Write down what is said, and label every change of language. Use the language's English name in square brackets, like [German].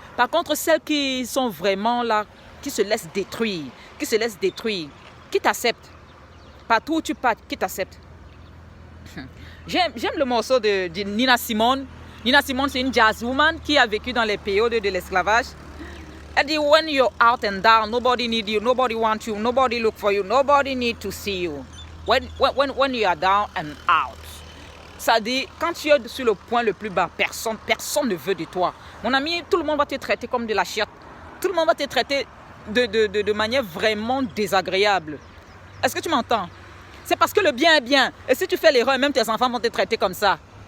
[French] Par contre, celles qui sont vraiment là, qui se laissent détruire, qui t'acceptent, partout où tu pars, qui t'acceptent. J'aime le morceau de Nina Simone. Nina Simone, c'est une jazzwoman qui a vécu dans les périodes de l'esclavage. [English] Elle dit, when you're out and down, nobody need you, nobody want you, nobody look for you, nobody need to see you. When you are down and out. [French] Ça dit, quand tu es sur le point le plus bas, personne ne veut de toi. Mon ami, tout le monde va te traiter comme de la chiotte. Tout le monde va te traiter de manière vraiment désagréable. Est-ce que tu m'entends? C'est parce que le bien est bien. Et si tu fais l'erreur, même tes enfants vont te traiter comme ça.